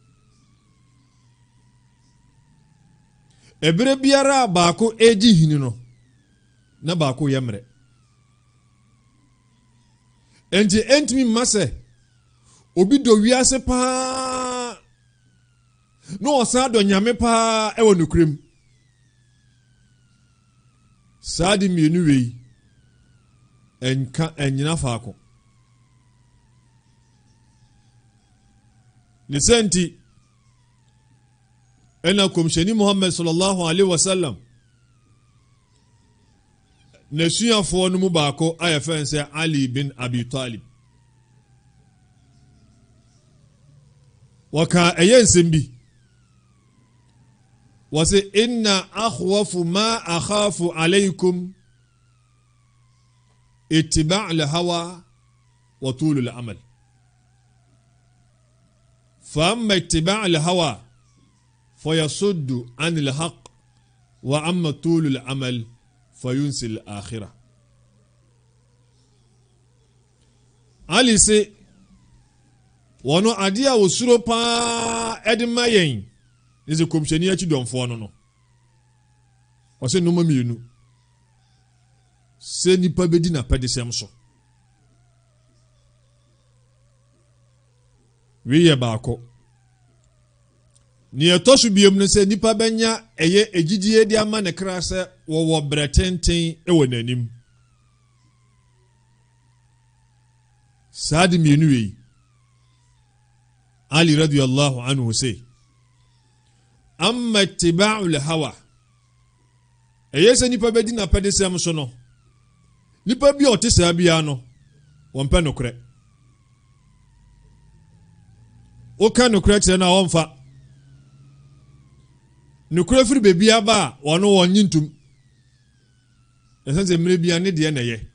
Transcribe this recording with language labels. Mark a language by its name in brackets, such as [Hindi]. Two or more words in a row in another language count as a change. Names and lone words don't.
[Akan] ebere biara baako egi hini no na baako yɛ mmerɛ enti entimi mmasɛ obi dɔ wiase paa na ɔsan dɔ nyame paa ɛwɔ nokrem saa de mmienu wei ɛnyina faako ne sɛnti ɛna kɔmhyɛni Muhammad [Arabic] صلى الله عليه وسلم [Akan] n'asuafoɔ no mu baako a yɛfɛn sɛ Ali bin Abi Talib wɔka ɛyɛ nsɛm bi [Arabic] wɔsɛ إن أخوف ما أخاف عليكم اتباع الهوى وطول الأمل فأما اتباع الهوى فيصد عن الحق وأما طول الأمل فينسي الآخرة [Akan] Ali se wono ade a wosuro pa edema yen nise komhyɛni akyi dɔmfoɔ no ɔsɛ nnoma mmienu sɛ nipa bɛdi n'apɛdesɛm so wei yɛ baako ne ɛtɔ so biom no sɛ nipa bɛnya ɛyɛ egyidie de ama ne kra sɛ wɔwɔ brɛ tenten ɛwɔ n'anim saa de mmienu wei Ali [Arabic] رضي الله عنه [Akan] sɛ [Arabic] أما اتباع الهوى [Akan] ɛyɛ sɛ nipa bɛdi n'apɛdesɛm so no nipa bi a ɔte saa bia no wɔmpɛ nokorɛ woka nokorɛ kyerɛ no a wɔmfa nokorɛ firi baabi aba a ɔno wɔnye ntom ɛsɛ sɛ mmerɛ bia ne deɛ na ɛyɛ